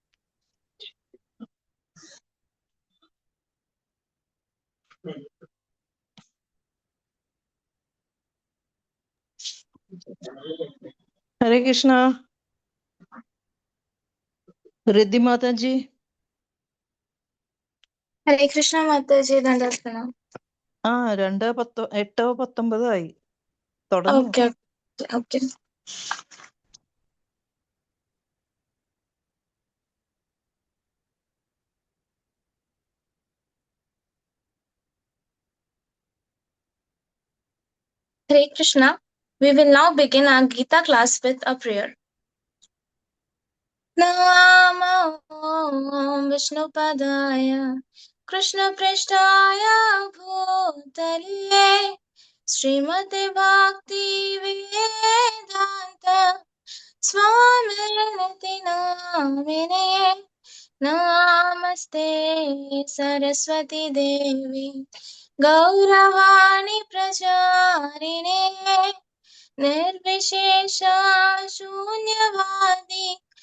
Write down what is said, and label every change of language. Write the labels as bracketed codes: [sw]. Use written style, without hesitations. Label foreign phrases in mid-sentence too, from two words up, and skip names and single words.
[en] Hare Krishna. Riddhi Mata ji. [ml] ഹരേ കൃഷ്ണ മാതാജി, ദണ്ഡവത്പ്രണാം. 2:19 ആയി. തുടങ്ങ്. [en] okay okay. Hare Krishna. We will now begin our Gita class with a prayer. [sa] नमो विष्णुपादाय कृष्ण प्रिष्ठाय भूतले श्रीमति भक्ति वेदान्त स्वामिति नामिने नमस्ते सरस्वती देवी गौरवाणी प्रचारिणे निर्विशेष शून्यवादि